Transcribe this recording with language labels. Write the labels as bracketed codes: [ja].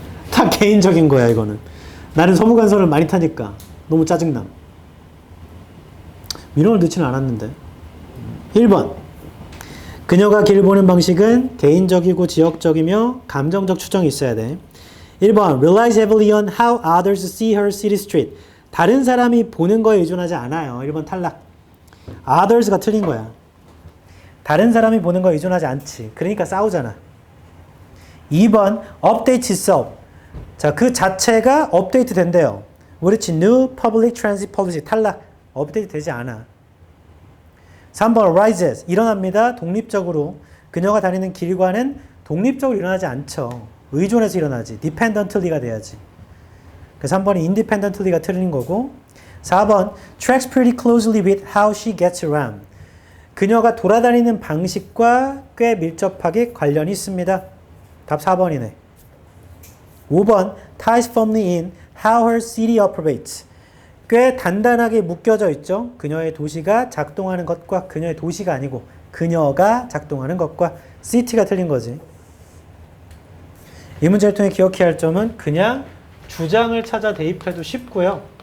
[ko] 다 개인적인 거야 이거는. 나는 서부간선을 많이 타니까 너무 짜증남. 민원을 넣지는 않았는데. 1번. 그녀가 길 보는 방식은 개인적이고 지역적이며 감정적 추정이 있어야 돼. 1번. [en] Relies heavily on how others see her city street. [ko] 다른 사람이 보는 거에 의존하지 않아요. 1번 탈락. others가 틀린 거야. 다른 사람이 보는 거에 의존하지 않지. 그러니까 싸우잖아. 2번. [en] Updates itself. [ko] 자, 그 자체가 업데이트 된대요. [en] which new public transit policy. [ko] 탈락. 업데이트 되지 않아. 3번. arises. 일어납니다. 독립적으로. 그녀가 다니는 길과는 독립적으로 일어나지 않죠. 의존해서 일어나지. dependently가 돼야지. 그래서 3번이 independently가 틀린 거고. 4번. [en] tracks pretty closely with how she gets around. [ko] 그녀가 돌아다니는 방식과 꽤 밀접하게 관련이 있습니다. 답 4번이네. 5번. [en] ties firmly in how her city operates. [ko] 꽤 단단하게 묶여져 있죠. 그녀의 도시가 작동하는 것과 그녀의 도시가 아니고 그녀가 작동하는 것과 city가 틀린 거지. 이 문제를 통해 기억해야 할 점은 그냥 주장을 찾아 대입해도 쉽고요.